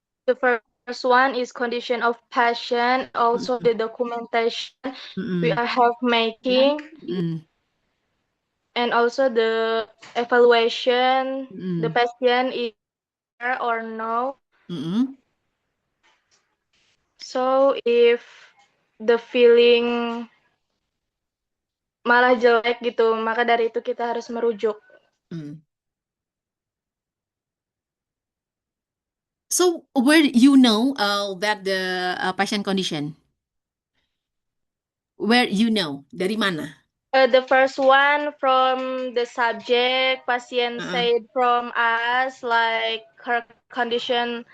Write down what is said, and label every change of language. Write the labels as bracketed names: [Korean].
[English] The first one is condition of patient, also the documentation we Mm-mm. are have making, Mm-mm. and also the evaluation, the Mm-mm. patient is there or no. Mm-mm. So if the feeling [Indonesian] malah jelek gitu, maka dari itu kita harus merujuk. Mm. [English] So where you know that the patient condition? Where you know? [Indonesian] Dari mana? [English] The first one from the subject, patient Uh-uh. said from us like her condition